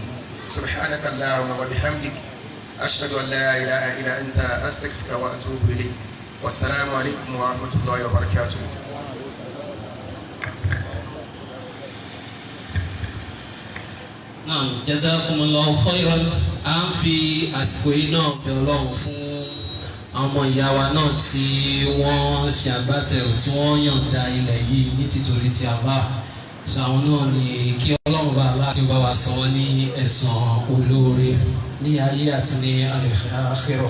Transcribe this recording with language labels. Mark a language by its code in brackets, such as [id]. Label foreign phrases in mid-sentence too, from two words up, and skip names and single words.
[ar] سبحانك اللهم وبحمدك أشهد أن لا إله إلا أنت أستغفرك وأتوب إليك. والسلام عليكم ورحمة الله وبركاته. نعم جزاكم الله خيرا. [yo] À ń fi àsìkò yìí náà bẹ̀ Ọlọ́run fún ọmọ ìyá wa náà tí wọ́n ṣe agbátẹrù tí wọ́n yọ̀ǹda ilẹ̀ yìí ní títorí ti Allah. sàwọn náà ni kí ọlọ́run bá aláàkí bá wa san wọ́n ní ẹ̀san olóore ní ayé àti ní al-akhirah.